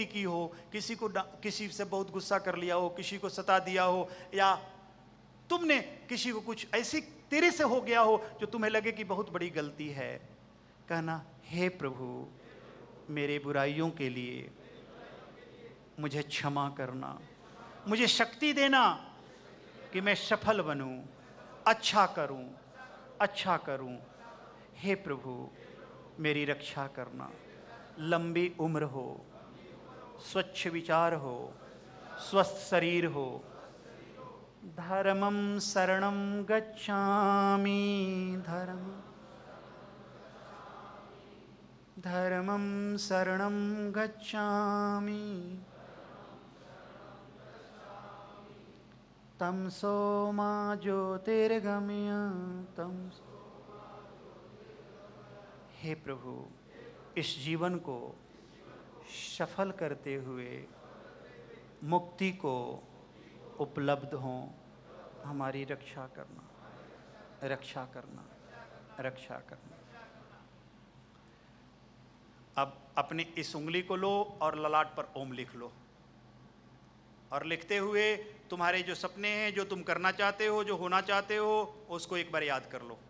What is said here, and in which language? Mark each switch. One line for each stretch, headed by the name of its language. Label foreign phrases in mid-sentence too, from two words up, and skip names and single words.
Hindi: की हो, किसी से बहुत गुस्सा कर लिया हो, किसी को सता दिया हो, या तुमने किसी को कुछ ऐसी तेरे से हो गया हो जो तुम्हें लगे कि बहुत बड़ी गलती है, कहना हे प्रभु, मेरे बुराइयों के लिए मुझे क्षमा करना, मुझे शक्ति देना कि मैं सफल बनूं, अच्छा करूं, अच्छा करूं। हे प्रभु, मेरी रक्षा करना। लंबी उम्र हो, स्वच्छ विचार हो, स्वस्थ शरीर हो।
Pali: धर्मं शरणं गच्छामि, धर्मं शरणं गच्छामि,
Sanskrit: तमसो मा ज्योतिर्गमय, तमसो
Hindi: हे प्रभु, इस जीवन को सफल करते हुए मुक्ति को उपलब्ध हों। हमारी रक्षा करना, रक्षा करना, रक्षा करना। अब अपनी इस उंगली को लो और ललाट पर ओम लिख लो, और लिखते हुए तुम्हारे जो सपने हैं, जो तुम करना चाहते हो, जो होना चाहते हो, उसको एक बार याद कर लो।